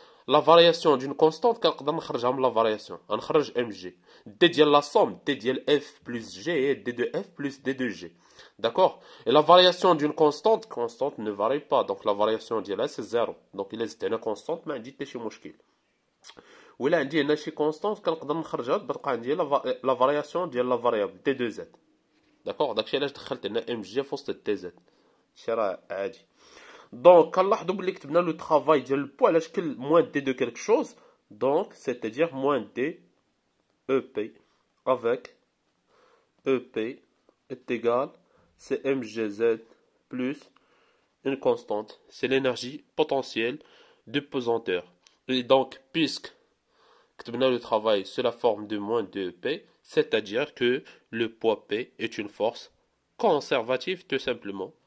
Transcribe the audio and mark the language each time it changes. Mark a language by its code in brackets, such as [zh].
[fr] La variation d'une constante [ar] كنقدر نخرجها من [fr] la variation. [ar] غنخرج mg. [fr] d [ar] ديال [fr] la somme, d ديال f plus g et d de f plus d de g. D'accord? Et la variation d'une constante ne varie pas. Donc la variation d'elle c'est 0. Donc il est une constante [ar] ما عندي حتى شي مشكل. ولا عندي هنا شي constante كنقدر نخرجها تبقى عندي [fr] la variation [ar] ديال [fr] la variable d2z. D'accord? [ar] داكشي علاش دخلت هنا mg في وسط dz. شي راه عادي. [fr] Donc [ar] كنلاحظوا بلي كتبنا [fr] لو travail [ar] ديال البو على شكل [fr] moins d de quelque chose. Donc c'est-à-dire moins d EP avec EP est égal c'est mgz plus une constante, c'est l'énergie potentielle de pesanteur. Et donc, puisque le travail sous la forme de moins 2P, c'est-à-dire que le poids P est une force conservative tout simplement.